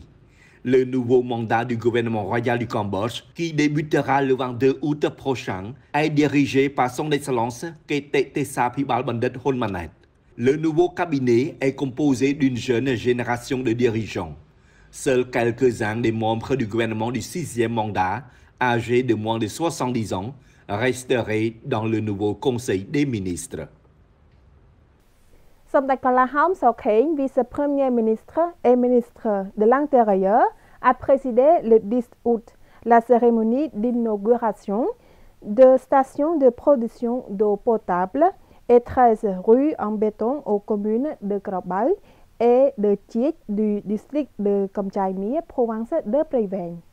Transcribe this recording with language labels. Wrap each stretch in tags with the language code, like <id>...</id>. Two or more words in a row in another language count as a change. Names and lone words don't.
<fr>Le nouveau mandat du gouvernement royal du Cambodge, qui débutera le 22 août prochain, est dirigé par son Excellence Kete Tesa Phibal Bandit Hun Manet. Le nouveau cabinet est composé d'une jeune génération de dirigeants. Seuls quelques-uns des membres du gouvernement du 6e mandat, âgés de moins de 70 ans, resteraient dans le nouveau Conseil des ministres. សម្ដេចកលាហោម សោខេង vice-premier ministre et ministre de l'Intérieur, a présidé le 10 août la cérémonie d'inauguration de stations de production d'eau potable et 13 rues en béton aux communes de Krobal et de Chiech du district de Komchai Mia, province de Prey Veng.</fr>